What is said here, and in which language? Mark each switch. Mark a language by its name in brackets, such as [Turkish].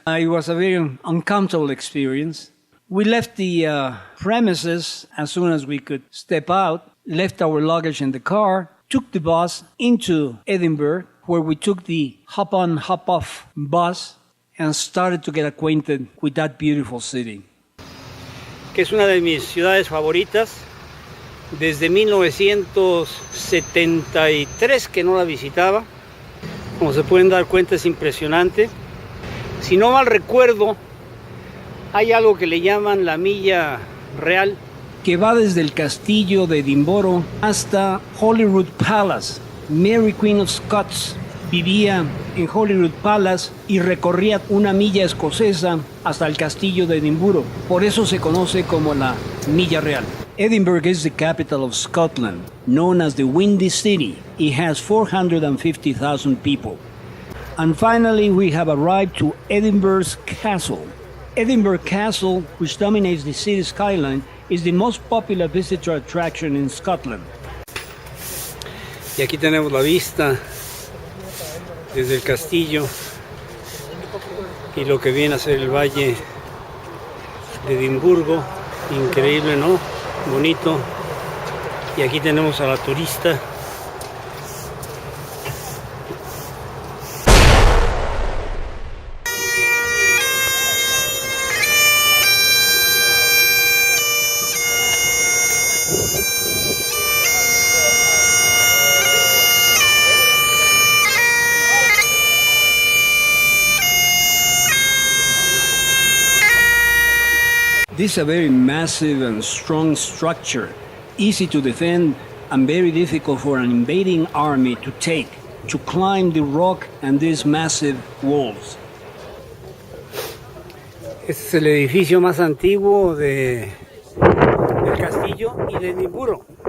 [English] It was a very uncomfortable experience. We left the premises as soon as we could step out, left our luggage in the car, took the bus into Edinburgh, where we took the hop-on, hop-off bus and started to get acquainted with that beautiful city. [Spanish] Que es una de mis ciudades favoritas. Desde 1973 que no la visitaba. Como se pueden dar cuenta, es impresionante. Si no mal recuerdo, hay algo que le llaman la milla real, que va desde el castillo de Edimburgo hasta Holyrood Palace. Mary Queen of Scots vivía en Holyrood Palace y recorría una milla escocesa hasta el castillo de Edimburgo. Por eso se conoce como la milla real. [English] Edinburgh is the capital of Scotland, known as the Windy City. It has 450,000 people. And finally, we have arrived to Edinburgh's Castle. Edinburgh Castle, which dominates the city's skyline, is the most popular visitor attraction in Scotland. [Spanish] Y aquí tenemos la vista desde el castillo y lo que viene a ser el valle de Edimburgo. Increíble, ¿no? Bonito. Y aquí tenemos a la turista. [English] This is a very massive and strong structure, easy to defend and very difficult for an invading army to take, to climb the rock and these massive walls. [Spanish] Este es el edificio más antiguo del castillo y de Edimburgo.